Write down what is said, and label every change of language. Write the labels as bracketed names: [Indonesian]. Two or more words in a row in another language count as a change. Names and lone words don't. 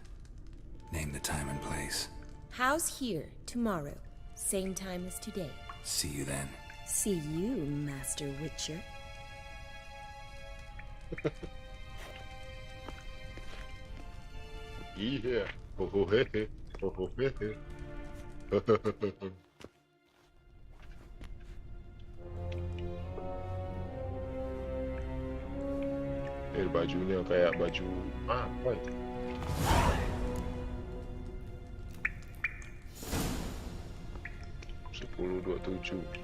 [English] Name the time and place. House here, tomorrow. Same time as today. See you then. See you, Master Witcher. Yeah. Ho ho he he. Ho ho he he. [Indonesian] Bajunya kayak baju apa itu? 1027.